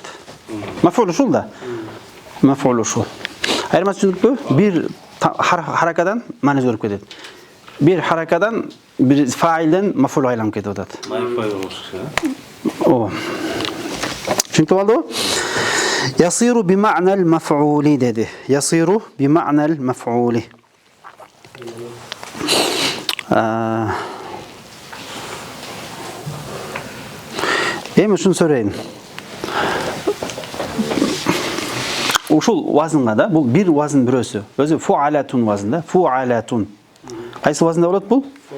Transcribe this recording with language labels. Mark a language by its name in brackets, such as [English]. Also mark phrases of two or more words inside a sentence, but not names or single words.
[Kyrgyz] Маф'ул ушул да. Маф'ул ушул. Айырмасы түшүнүкпү? Бир харакадан маани өзгөрүп кетет. Бир харакадан, бир фаилден маф'ул айланып кетип атат. О. Түшүнүктүү болдубу? [Arabic] يصير بمعنى المفعول dedi. يصير بمعنى المفعول. [Kyrgyz] Эми ушуну сурайын. Ушул вазынга да, бул бир вазын бирөөсү. Өзү фуалатун вазын да, фуалатун. Кайсы вазында болот бул?